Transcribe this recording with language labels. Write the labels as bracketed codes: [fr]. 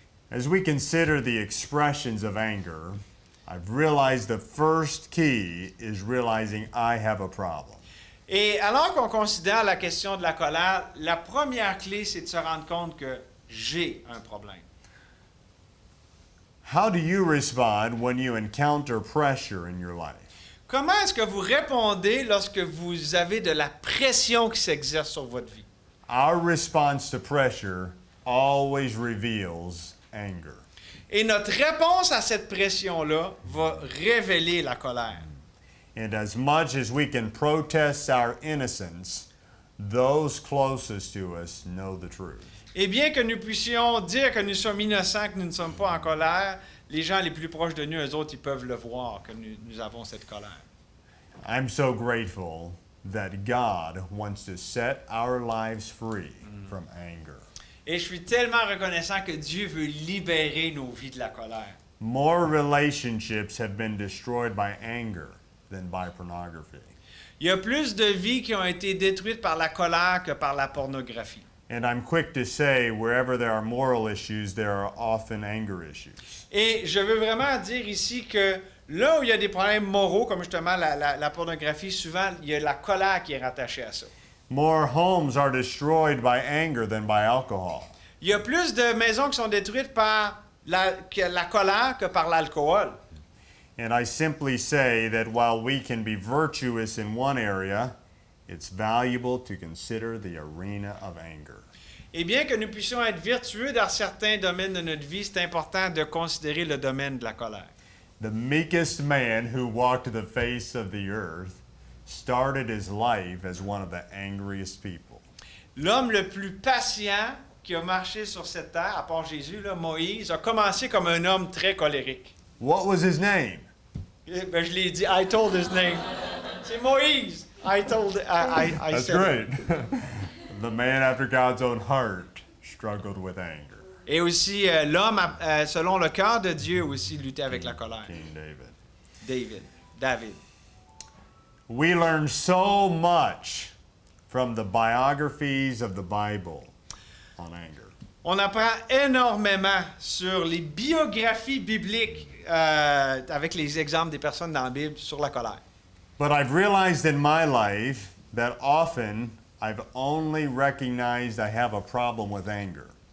[en] As we consider the expressions of anger, I've realized the first key is realizing I have a problem. [fr] Et alors qu'on considère la question de la colère, la première clé, c'est de se rendre compte que j'ai un problème. [en] How do you respond when you encounter pressure in your life? [fr] Comment est-ce que vous répondez lorsque vous avez de la pression qui s'exerce sur votre vie? [en] Our response to pressure always reveals anger. [fr] Et notre réponse à cette pression-là va révéler la colère. [en] And as much as we can protest our innocence, those closest to us know the truth. [fr] Et bien que nous puissions dire que nous sommes innocents, que nous ne sommes pas en colère, les gens les plus proches de nous, eux autres, ils peuvent le voir, que nous avons cette colère. [en] I'm so grateful that God wants to set our lives free from anger. [fr] Et je suis tellement reconnaissant que Dieu veut libérer nos vies de la colère. [en] More relationships have been destroyed by anger than by pornography. [fr] Il y a plus de vies qui ont été détruites par la colère que par la pornographie. [en] And I'm quick to say, wherever there are moral issues, there are often anger issues. [fr] Et je veux vraiment dire ici que là où il y a des problèmes moraux, comme justement la pornographie, souvent, il y a la colère qui est rattachée à ça. [en] More homes are destroyed by anger than by alcohol. [fr] Il y a plus de maisons qui sont détruites par la colère que par l'alcool. [en] And I simply say that while we can be virtuous in one area, it's valuable to consider the arena of anger. [fr] Et bien que nous puissions être vertueux dans certains domaines de notre vie, c'est important de considérer le domaine de la colère. [en] The meekest man who walked the face of the earth started his life as one of the angriest people. [fr] L'homme le plus patient qui a marché sur cette terre, à part Jésus, là, Moïse, a commencé comme un homme très colérique. [en] What was his name? [fr] Ben, je l'ai dit, [en] I told his name. [fr] C'est Moïse. I [en] That's said great. The man after God's own heart struggled with anger. [fr] Et aussi, l'homme, selon le cœur de Dieu, aussi luttait avec la colère. [en] King David. [fr] David. [en] We learn so much from the biographies of the Bible on anger. [fr] On apprend énormément sur les biographies bibliques avec les exemples des personnes dans la Bible sur la colère. [en] But I've realized in my life that often I've only recognized I have a problem with anger.